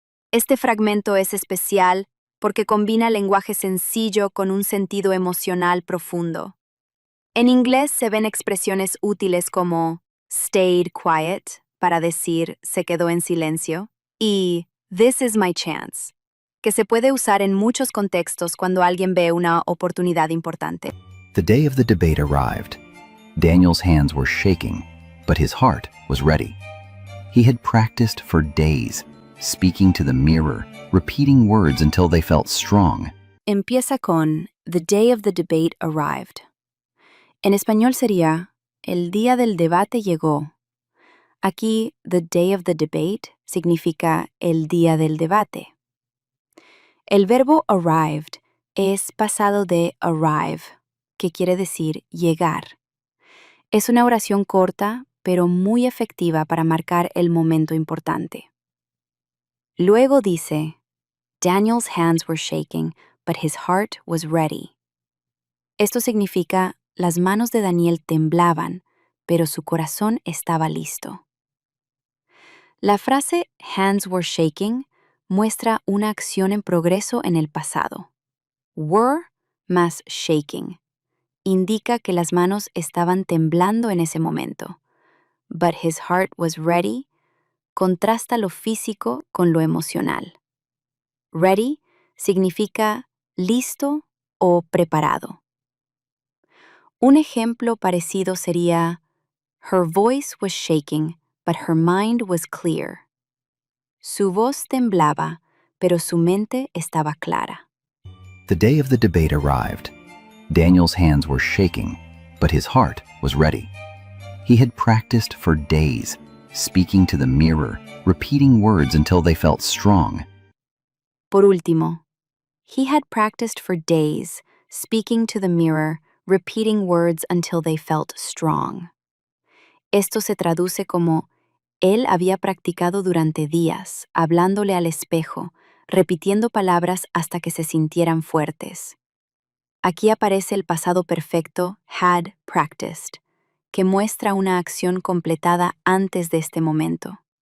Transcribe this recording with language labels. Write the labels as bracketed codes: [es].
[es] Este fragmento es especial porque combina lenguaje sencillo con un sentido emocional profundo. En inglés se ven expresiones útiles como stayed quiet, para decir se quedó en silencio, y [en] this is my chance, [es] que se puede usar en muchos contextos cuando alguien ve una oportunidad importante. [en] The day of the debate arrived. Daniel's hands were shaking, but his heart was ready. He had practiced for days, speaking to the mirror, repeating words until they felt strong. [es] Empieza con [en] the day of the debate arrived. [es] En español sería el día del debate llegó. Aquí, [en] the day of the debate [es] significa el día del debate. El verbo arrived es pasado de arrive, que quiere decir llegar. Es una oración corta, pero muy efectiva para marcar el momento importante. Luego dice, [en] Daniel's hands were shaking, but his heart was ready. [es] Esto significa, las manos de Daniel temblaban, pero su corazón estaba listo. La frase hands were shaking muestra una acción en progreso en el pasado. Were más shaking indica que las manos estaban temblando en ese momento. [en] But his heart was ready [es] contrasta lo físico con lo emocional. Ready significa listo o preparado. Un ejemplo parecido sería [en] her voice was shaking, but her mind was clear. [es] Su voz temblaba, pero su mente estaba clara. [en] The day of the debate arrived. Daniel's hands were shaking, but his heart was ready. He had practiced for days, speaking to the mirror, repeating words until they felt strong. [es] Por último, [en] he had practiced for days, speaking to the mirror, repeating words until they felt strong. [es] Esto se traduce como, él había practicado durante días, hablándole al espejo, repitiendo palabras hasta que se sintieran fuertes. Aquí aparece el pasado perfecto, had practiced, que muestra una acción completada antes de este momento.